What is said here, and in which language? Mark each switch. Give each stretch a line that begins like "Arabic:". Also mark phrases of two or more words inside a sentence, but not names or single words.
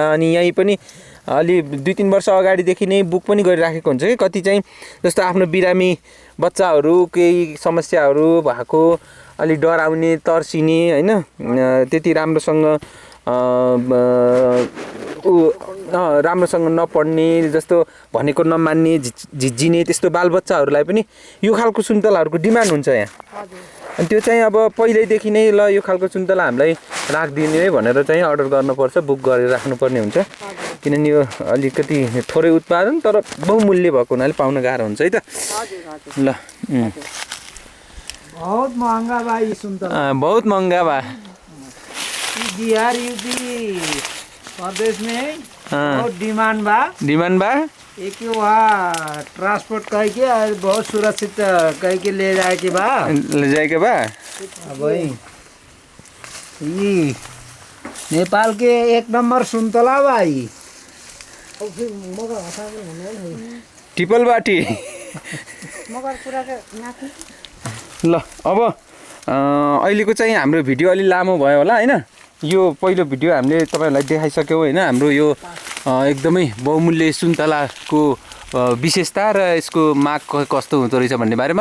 Nepali: अनि यहीँ पनि अलि 2-3 वर्ष अगाडिदेखि नै बुक पनि गरिराखेको हुन्छ कि कति चाहिँ जस्तो आफ्नो बिरामी बच्चाहरू केही समस्याहरू भएको अलि डराउने तर्सिने होइन, त्यति राम्रोसँग नपढ्ने जस्तो भनेको नमान्ने झिझिने त्यस्तो बालबच्चाहरूलाई पनि यो खालको सुन्तलाहरूको डिमान्ड हुन्छ यहाँ। अनि त्यो चाहिँ अब पहिल्यैदेखि नै ल यो खालको सुन्तला हामीलाई राखिदिने भनेर चाहिँ अर्डर गर्नुपर्छ, बुक गरेर राख्नुपर्ने हुन्छ। किनभने यो अलिकति थोरै उत्पादन तर बहुमूल्य भएको हुनाले पाउन गाह्रो हुन्छ है त। ल
Bhojpuri: बहुत महँगा बा ये सुन्तला, बहुत महँगा बा। बिहार यूपी प्रदेश में बहुत डिमांड बा। एक वहाँ ट्रांसपोर्ट करके और बहुत सुरक्षित करके ले जाए के बा। भाई ये नेपाल के 1 नंबर सुन्तला भाइ। टिपल बाटी।
Nepali: ल अब अहिलेको चाहिँ हाम्रो भिडियो अलि लामो भयो होला होइन। यो पहिलो भिडियो हामीले तपाईँहरूलाई देखाइसक्यौँ होइन, हाम्रो यो एकदमै बहुमूल्य सुन्तलाको विशेषता र यसको माग कस्तो हुँदो रहेछ भन्ने बारेमा।